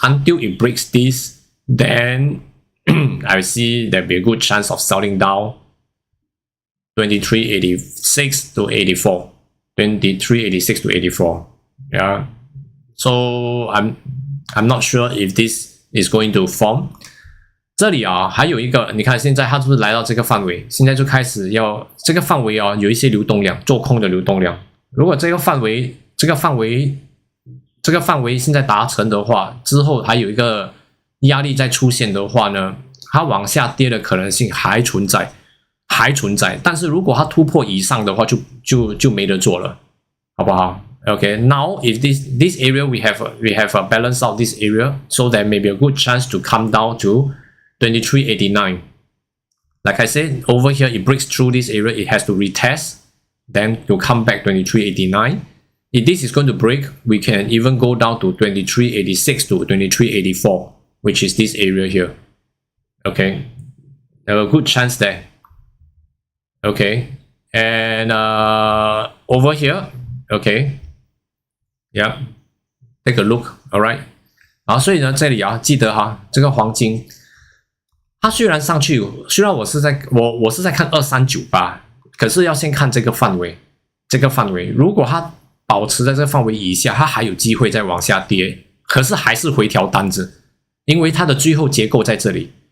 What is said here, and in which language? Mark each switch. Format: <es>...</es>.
<en>Until it breaks this, then I see there'll be a good chance of selling down 23.86 to 84. 23.86 to 84. Yeah. So I'm not sure if this is going to form.</en> <zh>这里啊，还有一个，你看现在它是不是来到这个范围？现在就开始要这个范围啊，有一些流动量，做空的流动量。如果这个范围现在达成的话，之后还有一个压力再出现的话呢，它往下跌的可能性还存在。但是如果它突破以上的话，就没得做了，好不好？</zh> <en>Okay, now if this area we have balanced out this area, so there may be a good chance to come down to 23.89. Like I said, over here it breaks through this area, it has to retest, then to come back 23.89. If this is going to break, we can even go down to 23.86 to 23.84, which is this area here. Okay, there a good chance there. Okay, and over here, okay. Yeah, take a look, alright.</en> <zh>好，所以呢，这里啊，记得哈，这个黄金，它虽然上去，虽然我是在看2398，可是要先看这个范围，如果它保持在这个范围以下，它还有机会再往下跌，可是还是回调单子，因为它的最后结构在这里。</zh>